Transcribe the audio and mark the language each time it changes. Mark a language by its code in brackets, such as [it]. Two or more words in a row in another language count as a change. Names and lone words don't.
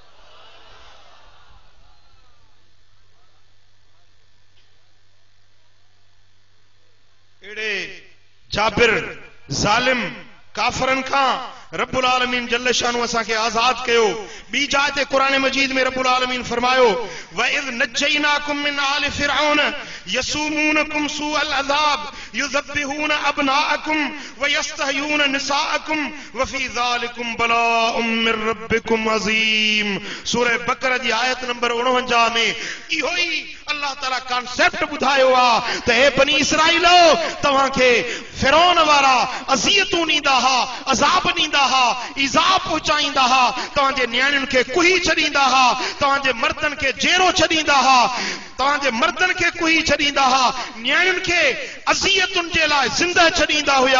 [sd] अहिड़े जाबिर ज़ालिम काफरन खां [ar] رب العالمين جل شانه [sd] असांखे आज़ाद कयो। ॿी जाइ ते क़ुरान मजीद में रब्बुल आलमीन फरमायो [ar] وإذ نجيناكم من آل فرعون يسومونكم سوء العذاب يذبحون أبناءكم ويستحيون نساءكم وفي ذلكم بلاء من ربكم عظيم. [sd] सूरह बकरा जी आयत नंबर 49 में इहो ई अल्लाह ताला कॉन्सेप्ट ॿुधायो आहे त हे बनी इसराइलो, तव्हांखे फिरौन वारा अज़ियतूं ॾींदा हा, अज़ाब ॾींदा हा, ईज़ा पहुचाईंदा हा, तव्हांजे न्याणियुनि खे कुही छॾींदा हा, तव्हांजे मर्दनि खे जेरो छॾींदा हा, तव्हांजे मर्दनि खे कुही छॾींदा हा, न्याणियुनि खे अज़ियतुनि जे लाइ ज़िंदह छॾींदा हुया।